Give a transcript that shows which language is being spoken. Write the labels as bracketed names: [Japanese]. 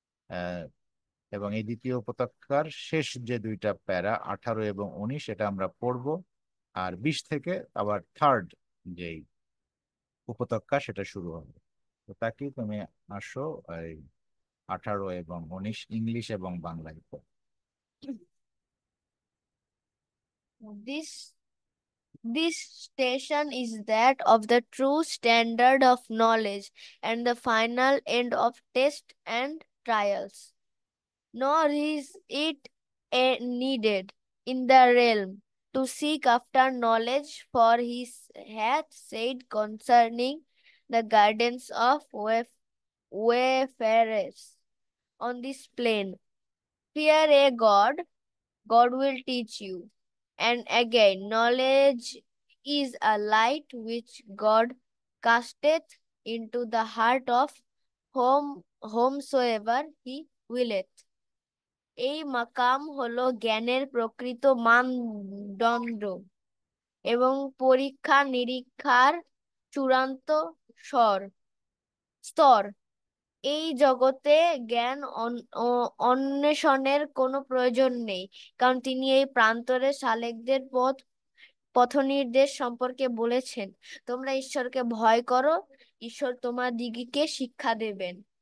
[Bangla] আহ, এবং এই দ্বিতীয় উপত্যকার শেষ যে দুইটা প্যারা 18 এবং 19, এটা আমরা পড়ব। আর 20 থেকে আবার থার্ড যেই উপত্যকা সেটা শুরু হবে। তো তাকে তুমি আসো, এই 18 এবং 19 ইংলিশ এবং বাংলায় পড়ো। [English] This this station is that of the true standard of knowledge and the final end of tests and trials. Nor is it needed in the realm to seek after knowledge, for he hath said concerning the gardens of wayfarers on this plain, fear a God, God will teach you. And again, knowledge is a light which God casteth into the heart of whomsoever he willeth. [Bangla] এই মাকাম হলো জ্ঞানের প্রকৃত মানদণ্ড এবং পরীক্ষা নিরীক্ষার চূড়ান্ত স্বর স্তর। এই জগতে জ্ঞান অন্বেষণের কোনো প্রয়োজন নেই, কারণ তিনি এই প্রান্তরে শালেকদের পথনির্দেশ সম্পর্কে বলেছেন, তোমরা ঈশ্বরকে ভয় করো, ঈশ্বর তোমাদিগকে শিক্ষা দেবেন।